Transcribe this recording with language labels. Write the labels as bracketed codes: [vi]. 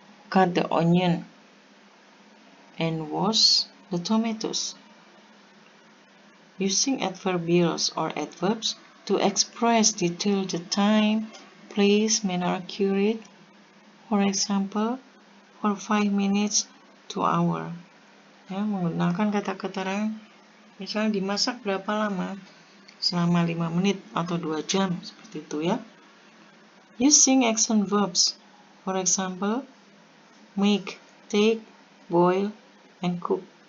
[en] Cut the onion and wash the tomatoes. Using adverbials or adverbs to express detail the time, place, manner, accurate. For example, for 5 minutes to hour. [id] Ya, menggunakan kata-kata misalnya dimasak berapa lama? Selama 5 menit atau 2 jam, seperti itu, ya. [en] using action verbs. For example, make, take, boil, and cook.